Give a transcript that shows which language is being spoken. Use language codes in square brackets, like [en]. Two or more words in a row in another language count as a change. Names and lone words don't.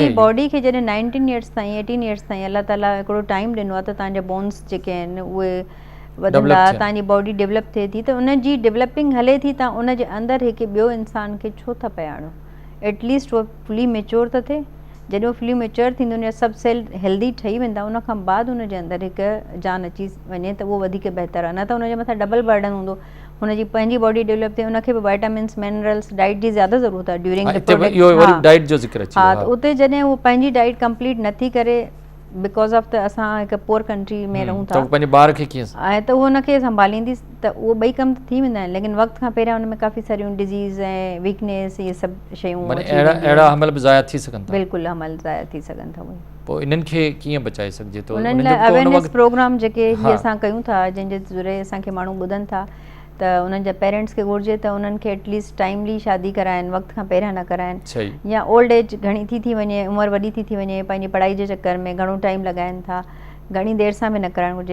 [sd] हुनजी बॉडी खे जॾहिं 19 ईयर्स ताईं 18 ईयर्स ताईं अल्लाह ताला हिकिड़ो टाइम ॾिनो आहे त तव्हांजा बोन्स जेके आहिनि उहे वधंदा, तव्हांजी [en] body develop [sd] थिए थी, त उनजी डेवलपिंग हले थी, तव्हां उनजे अंदरि हिकु ॿियो इंसान खे छो था पिया आणो? एटलीस्ट उहो [en] fully mature [sd] त थिए। जॾहिं उहो [en] fully mature [sd] थींदो, उनजा सभु सेल हेल्दी ठही वेंदा, उन खां बाद उनजे अंदरि हिकु जान अची वञे त उहो वधीक बहितर आहे। न त उनजे मथां [en] double burden [sd] हूंदो, हुनजी पंहिंजी [en] body develop [sd] थिए, उनखे बि [en] vitamins minerals diet [sd] जी ज़्यादा ज़रूरत आहे [en] during the product. [sd] हा, त उते जॾहिं उहो पंहिंजी [en] diet complete [sd] नथी करे, [en] because of [sd] त असां हिकु [en] poor country [sd] में रहूं था, पंहिंजे ॿार खे कीअं ऐं त उहो हुनखे संभालींदीसि, त उहो ॿई कम त थी वेंदा आहिनि, लेकिन वक़्त खां पहिरियां हुन में काफ़ी सारियूं डिज़ीज़ ऐं वीकनेस इहे सभु शयूं अहिड़ा हमल बि ज़ाया थी सघनि था? बिल्कुलु, हमल ज़ाया थी सघनि था। उहे पोइ इन्हनि खे कीअं बचाए सघिजे थो? उन्हनि लाइ [en] awareness program [sd] जेके हीअ असां कयूं था, जंहिंजे ज़रिए असांखे माण्हू ॿुधनि था, त उन्हनि जा पेरेंट्स खे घुरिजे त उन्हनि खे [en] at least timely [sd] शादी कराइनि, वक़्त खां पहिरियां न कराइनि, या [en] old age [sd] घणी थी वञे, उमिरि वॾी थी वञे, पंहिंजी पढ़ाई जे चकर में घणो टाइम लॻाइनि था, घणी देरि सां बि न कराइणु घुरिजे।